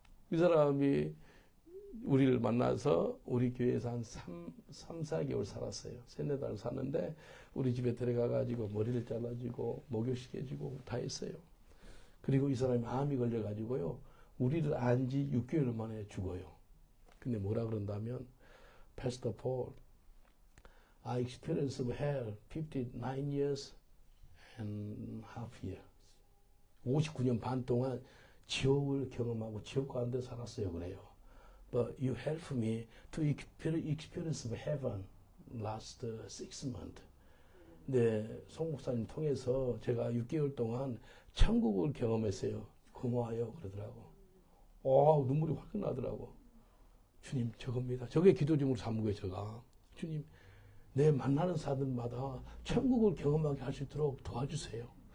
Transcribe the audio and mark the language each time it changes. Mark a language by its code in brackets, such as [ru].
[ko] 이 사람이 우리를 만나서 우리 교회에서 한 4개월 살았어요. 3-4달 살았는데 우리 집에 들어가가지고 머리를 잘라주고 목욕시켜주고 다 했어요. 그리고 이 사람이 암이 걸려가지고요. 우리를 안 지 6개월 만에 죽어요. 근데 뭐라 그런다면 [en] Pastor Paul, I experienced hell 59 years and half year. [ko] 59년 반 동안 지옥을 경험하고 지옥 가운데 살았어요. 그래요. [en] But you helped me to experience heaven last 6 months. [ko] 네, 송 목사님 통해서 제가 6개월 동안 천국을 경험했어요. 고마워요. 그러더라고. 눈물이 확 나더라고. 주님, 저겁니다. 저게 기도 제목으로 삼은 거예요, 제가. 주님, 내 만나는 사람들마다 천국을 경험하게 할 수 있도록 도와주세요.